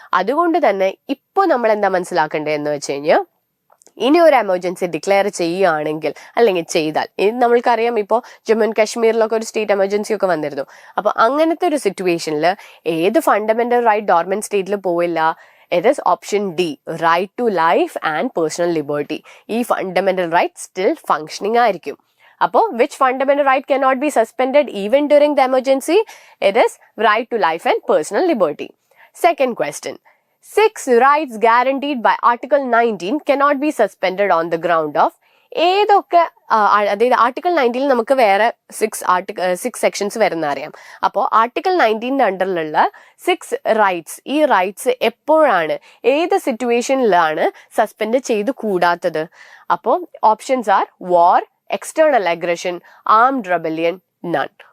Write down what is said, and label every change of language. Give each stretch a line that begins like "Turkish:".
Malayalam: അതുകൊണ്ട് തന്നെ ഇപ്പോൾ നമ്മൾ എന്താ മനസ്സിലാക്കേണ്ടത് എന്ന് വെച്ച് കഴിഞ്ഞാൽ, ഇനി ഒരു എമർജൻസി ഡിക്ലെയർ ചെയ്യുകയാണെങ്കിൽ അല്ലെങ്കിൽ ചെയ്താൽ, നമ്മൾക്കറിയാം ഇപ്പോൾ ജമ്മു ആൻഡ് കാശ്മീരിലൊക്കെ ഒരു സ്റ്റേറ്റ് എമർജൻസി ഒക്കെ വന്നിരുന്നു. അപ്പൊ അങ്ങനത്തെ ഒരു സിറ്റുവേഷനിൽ ഏത് ഫണ്ടമെന്റൽ റൈറ്റ് ഡോർമെന്റ് സ്റ്റേറ്റിൽ പോവില്ല?
English: It is option D, right to life and personal liberty.
Malayalam: ഈ ഫണ്ടമെന്റൽ റൈറ്റ് സ്റ്റിൽ ഫങ്ഷനിങ് ആയിരിക്കും. അപ്പോൾ
English: Which fundamental right cannot be suspended even during the emergency? It is right to life and personal liberty. Second question, 6 rights guaranteed by Article 19 cannot be suspended on the ground of.
Malayalam: ഏതൊക്കെ, അതായത് article 19 നമുക്ക് വേറെ 6 sections വരുന്ന അറിയാം. അപ്പോൾ article 19 അണ്ടറിലുള്ള 6 rights, ഈ rights എപ്പോഴാണ്, ഏത് സിറ്റുവേഷനിലാണ് സസ്പെൻഡ് ചെയ്ത് കൂടാത്തത്?
English: അപ്പോൾ options are war, external aggression, armed rebellion, none.